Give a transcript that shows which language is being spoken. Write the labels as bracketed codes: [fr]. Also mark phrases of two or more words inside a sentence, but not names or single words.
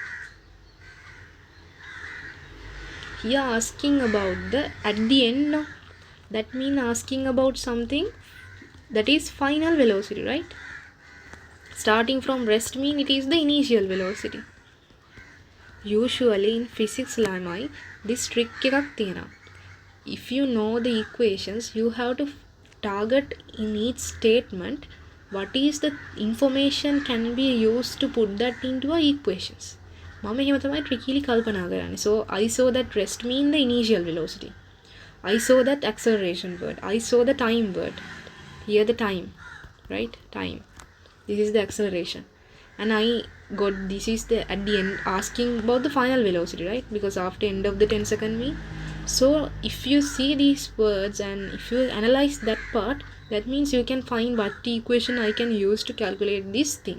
[en] Here asking about the at the end, no? That mean asking about something that is final velocity, right? Starting from rest mean it is the initial velocity. Usually in physics lamai this trick [si] එකක් තියෙනවා. [en] If you know the equations, you have to target in each statement what is the information can be used to put that into our equations. [si] මම එහෙම තමයි trickily කල්පනා කරන්නේ. [en] So I saw that rest mean the initial velocity. I saw that acceleration word. I saw the time word. Here the time, right? Time. This is the acceleration. And I got this is the at the end asking about the final velocity, right? Because after end of the 10-second mean. So if you see these words and if you analyze that part, that means you can find what the equation I can use to calculate this thing.